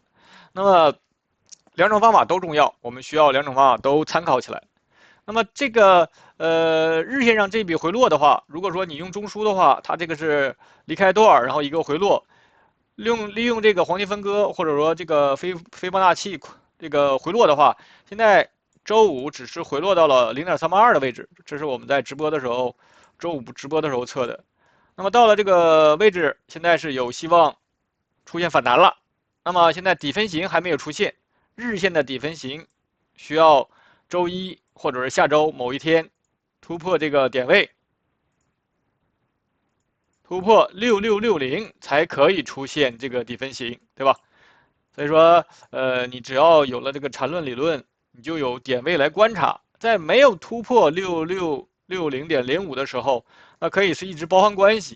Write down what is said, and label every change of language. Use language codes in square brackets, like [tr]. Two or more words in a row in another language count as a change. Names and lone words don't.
[zh] 那麼兩種方法都重要，我們需要兩種方法都參考起來。那麼這個日線上這筆回落的話，如果說你用中樞的話，它這個是離開段，然後一個回落，利用這個黃金分割或者說這個斐波那契這個回落的話，現在周五只是回落到了0.382的位置，這是我們在直播的時候，周五直播的時候測的。那麼到了這個位置，現在是有希望出現反彈了。那麼現在底分型還沒有出現，日線的底分型需要周一或者是下周某一天突破這個點位，突破6660才可以出現這個底分型，對吧？所以說，你只要有了這個纏論理論，你就有點位來觀察。在沒有突破6660.05的時候，那可以是一直包含關係。